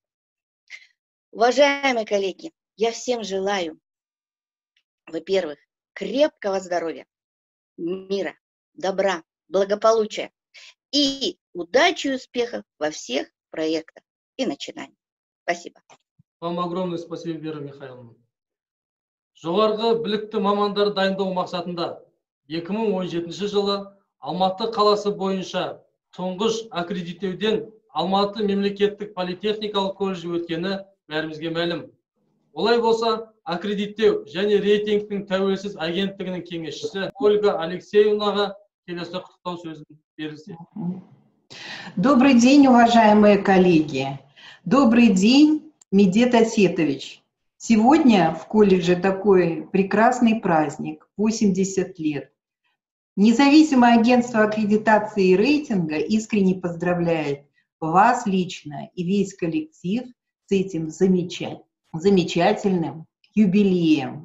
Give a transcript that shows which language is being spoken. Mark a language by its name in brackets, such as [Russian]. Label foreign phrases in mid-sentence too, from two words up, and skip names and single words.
[Russian] Уважаемые коллеги, я всем желаю, во-первых, крепкого здоровья, мира, добра, благополучия и удачи и успехов во всех проектах и начинаниях. Спасибо. Вам огромное спасибо, Вера Михайловна. [Kazakh] Жоғарғы білікті мамандар дайындау мақсатында 2017 жылы Алматы қаласы бойынша тұңғыш аккредиттеуден Алматы мемлекеттік политехникалық колледжі өткені бәрімізге мәлім. Олай болса, аккредиттеу және рейтингтің тәуелсіз агенттігінің кеңесшісі Ольга Алексеевнаға келесі құттықтау сөзін берілсе. [Russian] Добрый день, уважаемые коллеги. Добрый день, Медет Осетович. Сегодня в колледже такой прекрасный праздник, 80 лет. Независимое агентство аккредитации и рейтинга искренне поздравляет вас лично и весь коллектив с этим замечательным юбилеем.